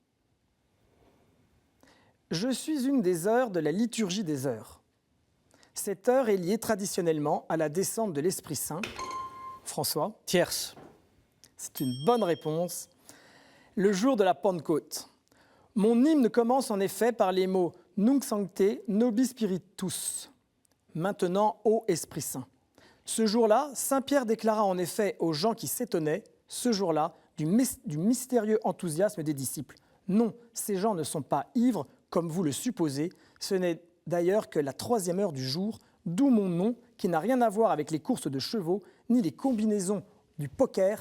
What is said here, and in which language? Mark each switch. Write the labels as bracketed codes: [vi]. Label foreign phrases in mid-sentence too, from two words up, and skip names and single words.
[fr] Je suis une des heures de la liturgie des heures. Cette heure est liée traditionnellement à la descente de l'Esprit Saint. François? Tierce. C'est une bonne réponse. Le jour de la Pentecôte. Mon hymne commence en effet par les mots « [la] Nunc sancte nobi spiritus [fr] » maintenant ô Esprit Saint. Ce jour-là, Saint Pierre déclara en effet aux gens qui s'étonnaient, ce jour-là, du mystérieux enthousiasme des disciples. Non, ces gens ne sont pas ivres, comme vous le supposez. Ce n'est d'ailleurs que la 3e heure du jour, d'où mon nom, qui n'a rien à voir avec les courses de chevaux, ni les combinaisons du poker.